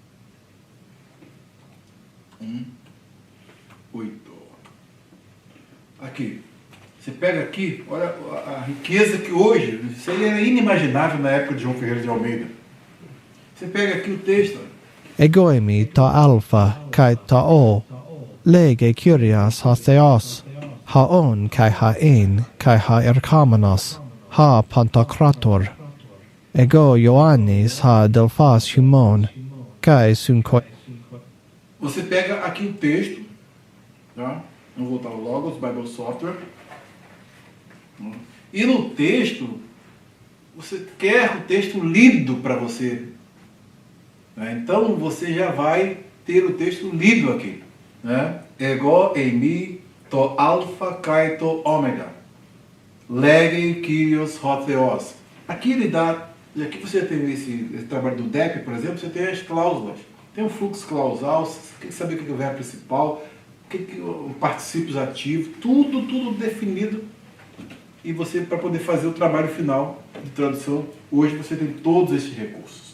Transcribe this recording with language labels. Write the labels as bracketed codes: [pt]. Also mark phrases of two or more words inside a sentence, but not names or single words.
[pt] Oito. aqui. Você pega aqui, olha a riqueza que hoje, isso aí era inimaginável na época de João Ferreira de Almeida. Você pega aqui o texto. [el] Ἐγώ εἰμι τὸ ἄλφα καὶ τὸ ὦ, λέγει κύριος ὁ θεός, ὁ ὢν καὶ ὁ ἦν καὶ ὁ ἐρχόμενος, ὁ παντοκράτωρ. Ἐγὼ Ἰωάννης ὁ ἀδελφὸς ὑμῶν, καὶ συγκο. [pt] Você pega aqui o texto, tá? Vamos voltar ao Logos, Bible Software. E no texto, você quer o texto lido para você. Né? Então, você já vai ter o texto lido aqui. Né? [el] Ἐγώ εἰμι τὸ ἄλφα καὶ τὸ ὦ. Λέγει κύριος ὁ θεός. [pt] Aqui ele dá, e aqui você tem esse trabalho do DEP, por exemplo, você tem as cláusulas. Tem o fluxo clausal, você tem que saber o que é o verbo principal, o particípios ativos, tudo definido. E você, para poder fazer o trabalho final de tradução, hoje você tem todos esses recursos.